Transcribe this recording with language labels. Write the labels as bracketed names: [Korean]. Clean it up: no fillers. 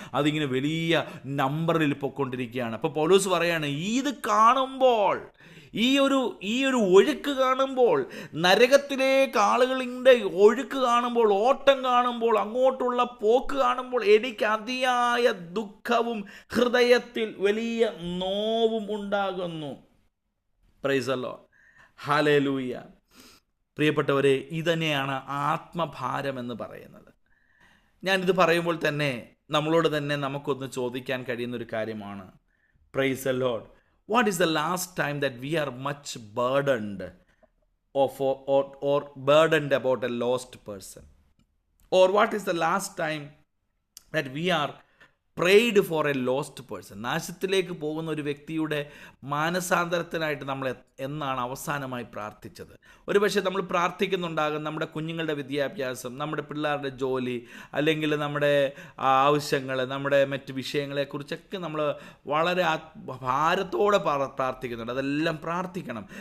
[Malayalam] അതിങ്ങനെ വലിയ നമ്പറിൽ പൊയ്ക്കൊണ്ടിരിക്കുകയാണ്. അപ്പോൾ പൗലോസ് പറയാണ്, ഇത് കാണുമ്പോൾ, ഈ ഒരു ഒഴുക്ക് കാണുമ്പോൾ, നരകത്തിലേക്ക് ആളുകളുടെ ഒഴുക്ക് കാണുമ്പോൾ, ഓട്ടം കാണുമ്പോൾ, അങ്ങോട്ടുള്ള പോക്ക് കാണുമ്പോൾ എനിക്ക് അതിയായ ദുഃഖവും ഹൃദയത്തിൽ വലിയ നോവും ഉണ്ടാകുന്നു. [English] Praise the Lord. [Malayalam] ഹല്ലേലൂയ. പ്രിയപ്പെട്ടവരെ, ഇതന്നെയാണ് ആത്മഭാരം എന്ന് പറയുന്നത്. ഞാനിത് പറയുമ്പോൾ തന്നെ നമ്മളോട് തന്നെ നമുക്കൊന്ന് ചോദിക്കാൻ കഴിയുന്നൊരു കാര്യമാണ്. [English] Praise the Lord. What is the last time that we are much burdened or burdened about a lost person? Or what is the last time that we are prayed for a lost person? [Malayalam] നാശത്തിലേക്ക് പോകുന്ന ഒരു വ്യക്തിയുടെ മാനസാന്തരത്തിനായിട്ട് നമ്മൾ എന്നാണ് അവസാനമായി പ്രാർത്ഥിച്ചത്? ഒരുപക്ഷെ നമ്മൾ പ്രാർത്ഥിക്കുന്നുണ്ടാകും നമ്മുടെ കുഞ്ഞുങ്ങളുടെ വിദ്യാഭ്യാസം, നമ്മുടെ പിള്ളേരുടെ ജോലി, അല്ലെങ്കിൽ നമ്മുടെ ആവശ്യങ്ങൾ, നമ്മുടെ മറ്റ് വിഷയങ്ങളെക്കുറിച്ചൊക്കെ നമ്മൾ വളരെ ഭാരത്തോടെ പ്രാർത്ഥിക്കുന്നുണ്ട്. അതെല്ലാം പ്രാർത്ഥിക്കണം.